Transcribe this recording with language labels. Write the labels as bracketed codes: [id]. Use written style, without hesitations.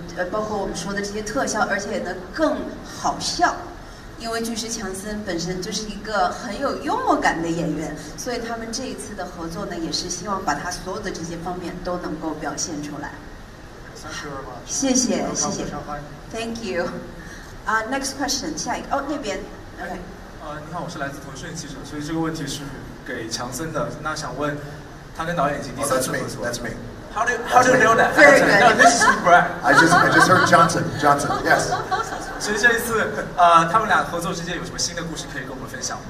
[zh] 包括我们说的这些特效，而且呢更好笑，因为巨石强森本身就是一个很有幽默感的演员，所以他们这一次的合作呢，也是希望把他所有的这些方面都能够表现出来。谢谢谢谢 [en] ，Thank you. Next question， [zh] 下一个那边 [en] ，OK。 [zh] 你好，我是来自腾讯记者，所以这个问题是给强森的。那想问，他跟导演已经第3次合作。 [en] That's me. How do you know that? Very good. No, this is Brad. I just heard Johnson. Yes. [zh] 所以这一次，他们俩合作之间有什么新的故事可以跟我们分享吗？